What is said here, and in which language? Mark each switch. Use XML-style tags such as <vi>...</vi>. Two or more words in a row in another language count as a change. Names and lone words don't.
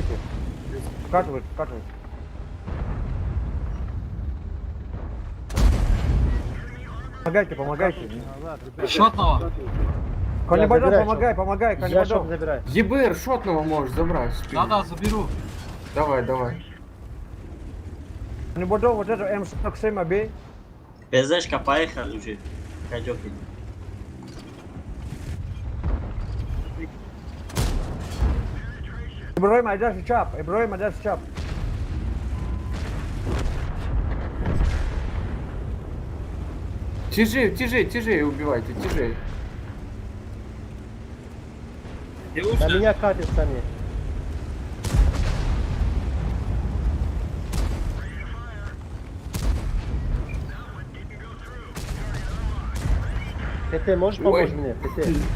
<ru>Вкатывай. Помогайте. Шотного. Каннибадон, помогай, Каннибадон. ЕБР шотного можешь забрать. Да, заберу. Давай. Каннибадон, вот это М47 бей. ПЗшка поехали уже. Кайдёки. Ибраим, айдаш чап. Тяжей убивайте, тяжей. На меня катят сами. ТТ, можешь помочь мне? ТТ.</ru>